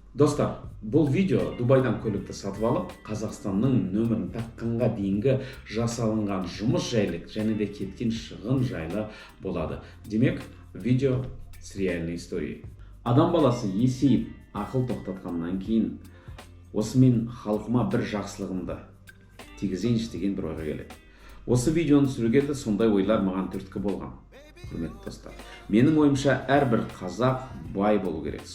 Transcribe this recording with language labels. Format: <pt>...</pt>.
<kk>Достар, бұл видео Дубайдан көлікті сатып алып, Қазақстанның нөмірін таққанға дейінгі жасалынған жұмыс жайлы және де кеткен шығын жайлы болады.</kk> <ru>Демек, видео с реальной историей.</ru> <kk>Адам баласы есейіп, ақыл тоқтатқаннан кейін, осы мен халқыма бір жақсылығымды тигізейінші деген бір ойға келеді. Осы видеоны түсіруге де сондай ойлар маған түрткі болған. Құрметті достар, менің ойымша әрбір қазақ бай болу керек.</kk>